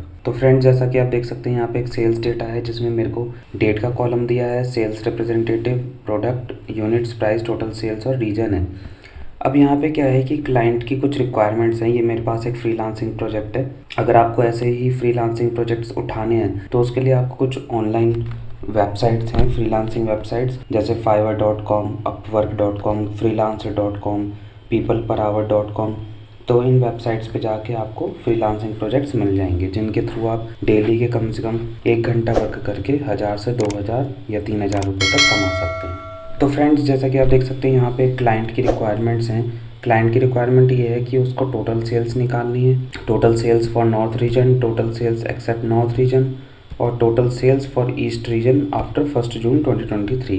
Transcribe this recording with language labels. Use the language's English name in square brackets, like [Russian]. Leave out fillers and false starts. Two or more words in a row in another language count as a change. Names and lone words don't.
[Hindi] तो फ्रेंड्स, जैसा कि आप देख सकते हैं, यहाँ पे एक [English] sales data [Hindi] है जिसमें मेरे को डेट का कॉलम दिया है, [English] sales representative, product, units, price, total sales [Hindi] और रीजन है। अब यहाँ पे क्या है कि क्लाइंट की कुछ रिक्वायरमेंट्स हैं। ये मेरे पास एक [English] freelancing project [Hindi] है। अगर आपको ऐसे ही [English] freelancing projects [Hindi] उठाने हैं तो उसके लिए आपको कुछ [English] online websites [Hindi] हैं, [English] freelancing websites, [Hindi] जैसे fiverr.com, upwork.com, freelancer.com, peopleperhour.com। तो इन वेबसाइट्स पे जाके आपको [English] freelancing projects [Hindi] मिल जाएंगे जिनके थ्रू आप डेली के कम से कम 1 घंटा वर्क करके 1000 से 2000 या 3000 रुपये तक कमा सकते हैं। तो फ्रेंड्स, जैसा कि आप देख सकते हैं, यहाँ पे क्लाइंट की रिक्वायरमेंट्स हैं। क्लाइंट की रिक्वायरमेंट ये है कि उसको [English] total sales [Hindi] निकालनी है, [English] total sales for north region, total sales except north region [Hindi] और [English] total sales for east region after 1 June 2023.